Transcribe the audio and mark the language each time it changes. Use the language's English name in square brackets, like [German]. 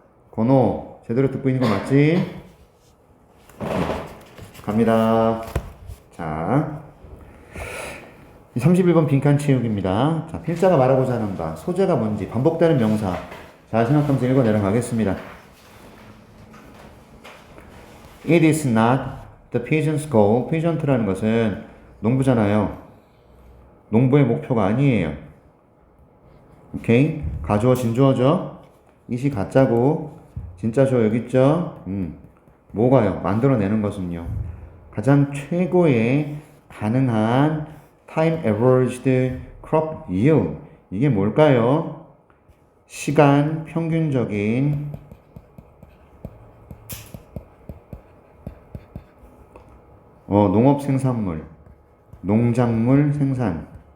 [Korean] 건호, 제대로 듣고 있는 거 맞지? 갑니다. 자, 31번 빈칸 채우기입니다. 자, 필자가 말하고자 하는 바, 소재가 뭔지, 반복되는 명사. 잘 생각하면서 읽어 내려가겠습니다. [English] It is not the peasant's goal. [Korean] peasant라는 것은 농부잖아요. 농부의 목표가 아니에요. 오케이? 가주어, 진주어죠? 이시 가짜고, 진짜죠? 여기 있죠? 뭐가요? 만들어내는 것은요. 가장 최고의 가능한 [English] time averaged crop yield. [Korean] 이게 뭘까요? 시간 평균적인 농업 생산물, 농작물 생산.